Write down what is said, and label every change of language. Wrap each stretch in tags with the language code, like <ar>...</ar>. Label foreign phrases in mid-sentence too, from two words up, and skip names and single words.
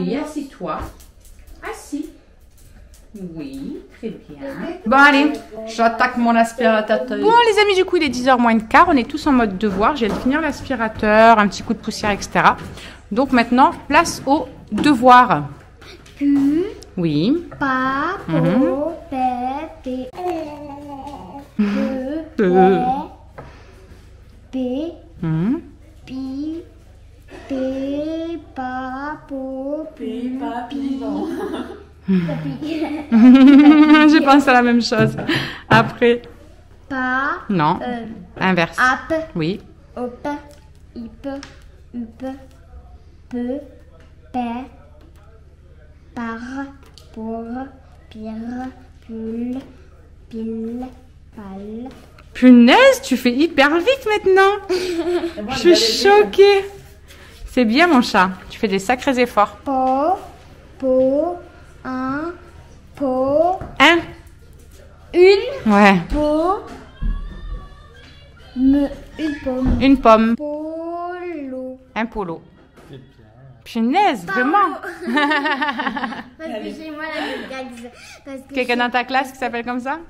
<fr>Oui, assis-toi. Assis. Oui, très bien. Bon allez, j'attaque mon aspirateur. Bon les amis, du coup il est 10h moins le quart, on est tous en mode devoir. Je viens de finir l'aspirateur, un petit coup de poussière, etc. Donc maintenant, place au devoir. Oui. Pa, po, pe, P, pi, P, pa, po, pi, papi, non. Je pense à la même chose. Après. Pa. Non. Inverse. Ap. Oui. Op. Ip. Up. Peu. Pe. Par. Pour. Pire. Pull. Pile. Pal. Punaise, tu fais hyper vite maintenant. Je suis choquée. C'est bien mon chat. Tu fais des sacrés efforts. Po. Po. Un. Po. Un. Une. Ouais. Po. Une pomme. Une pomme. Polo. Un polo. Punaise, vraiment. Parce que chez moi, là, Quelqu'un dans ta classe qui s'appelle comme ça?</fr>